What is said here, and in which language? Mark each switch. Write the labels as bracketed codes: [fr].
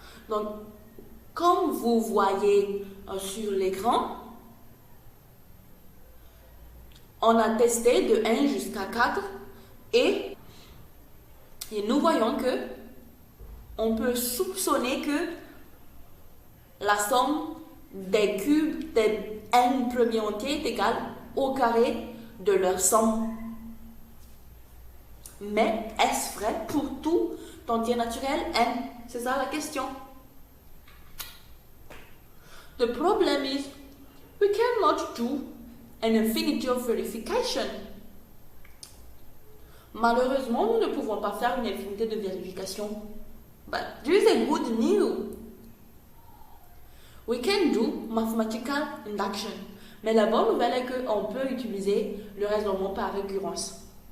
[fr] Donc, comme vous voyez sur l'écran, on a testé de 1 jusqu'à 4 et nous voyons que on peut soupçonner que la somme des cubes des n premiers entiers est égale au carré de leur somme. Mais est-ce vrai pour tout entier naturel n? C'est ça la question. [en] The problem is we cannot do an infinity of verification. [fr] Malheureusement, nous ne pouvons pas faire une infinité de vérification. [en] But there is a good news. We can do mathematical induction. [fr] Mais la bonne nouvelle est qu'on peut utiliser le raisonnement par récurrence.